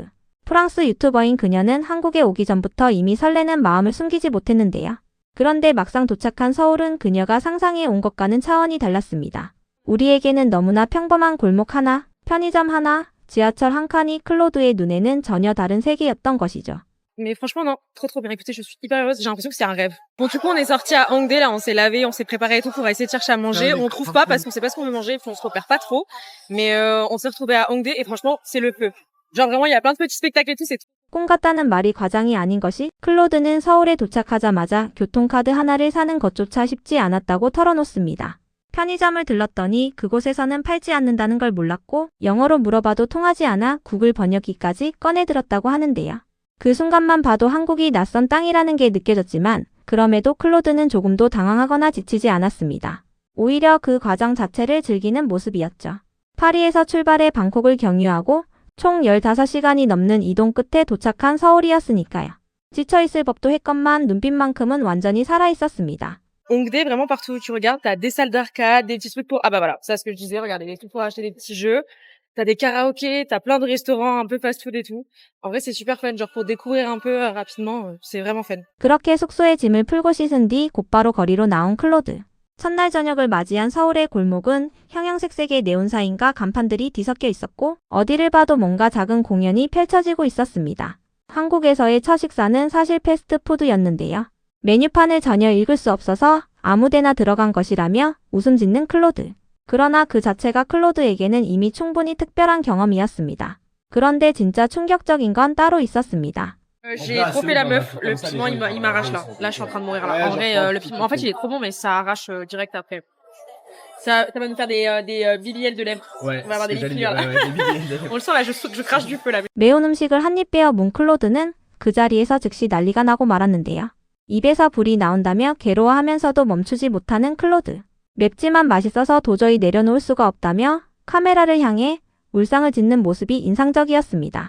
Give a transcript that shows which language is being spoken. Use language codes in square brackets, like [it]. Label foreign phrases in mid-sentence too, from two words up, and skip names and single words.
[ko] 프랑스 유튜버인 그녀는 한국에 오기 전부터 이미 설레는 마음을 숨기지 못했는데요. 그런데 막상 도착한 서울은 그녀가 상상해 온 것과는 차원이 달랐습니다. 우리에게는 너무나 평범한 골목 하나, 편의점 하나, 지하철 한 칸이 클로드의 눈에는 전혀 다른 세계였던 것이죠. [fr] Mais franchement, non, trop bien. Écoutez, je suis hyper heureuse. J'ai l'impression que c'est un rêve. Bon, du coup, on est sorti à Hongdae, là, on s'est lavé, on s'est préparé et tout pour essayer de chercher à manger. On trouve pas parce qu'on sait pas ce qu'on veut manger, puis on se repère pas trop. Mais on s'est retrouvé à Hongdae et franchement, c'est le feu. Genre vraiment, il y a plein de petits spectacles et tout, c'est [ko] 꿈 같다는 말이 과장이 아닌 것이 클로드는 서울에 도착하자마자 교통카드 하나를 사는 것조차 쉽지 않았다고 털어놓습니다. 편의점을 들렀더니 그곳에서는 팔지 않는다는 걸 몰랐고 영어로 물어봐도 통하지 않아 구글 번역기까지 꺼내들었다고 하는데요. 그 순간만 봐도 한국이 낯선 땅이라는 게 느껴졌지만 그럼에도 클로드는 조금도 당황하거나 지치지 않았습니다. 오히려 그 과정 자체를 즐기는 모습이었죠. 파리에서 출발해 방콕을 경유하고 총 15시간이 넘는 이동 끝에 도착한 서울이었으니까요. 지쳐있을 법도 했건만 눈빛만큼은 완전히 살아있었습니다. [fr] Hongdae, vraiment partout où tu regardes, t'as des salles d'arcade, des petits trucs pour... Ah bah voilà, c'est ce que je disais, regardez, des trucs pour acheter des petits jeux. T'as des karaokés, t'as plein de restaurants un peu fast-food et tout. En vrai, c'est super fun, genre pour découvrir un peu rapidement, c'est vraiment fun. [ko] 그렇게 숙소에 짐을 풀고 씻은 뒤 곧바로 거리로 나온 클로드. 첫날 저녁을 맞이한 서울의 골목은 형형색색의 네온사인과 간판들이 뒤섞여 있었고 어디를 봐도 뭔가 작은 공연이 펼쳐지고 있었습니다. 한국에서의 첫 식사는 사실 패스트푸드였는데요. 메뉴판을 전혀 읽을 수 없어서 아무데나 들어간 것이라며 웃음 짓는 클로드. 그러나 그 자체가 클로드에게는 이미 충분히 특별한 경험이었습니다. 그런데 진짜 충격적인 건 따로 있었습니다. [fr] J'ai trop fait la meuf, le piment il m'arrache là. Là je suis en train de mourir là. En vrai le piment en fait il est trop bon mais ça arrache direct après. Ça va nous faire des BBL de lèvres. Ouais, On va avoir des j'allais liqueurs dire, là. ouais, des BBL de lèvres. On le sent là, je crache du feu là. [ko] 매운 음식을 한 입 베어 문 클로드는 그 자리에서 즉시 난리가 나고 말았는데요. 입에서 불이 나온다며 괴로워하면서도 멈추지 못하는 클로드. 맵지만 맛있어서 도저히 내려놓을 수가 없다며 카메라를 향해 울상을 짓는 모습이 인상적이었습니다.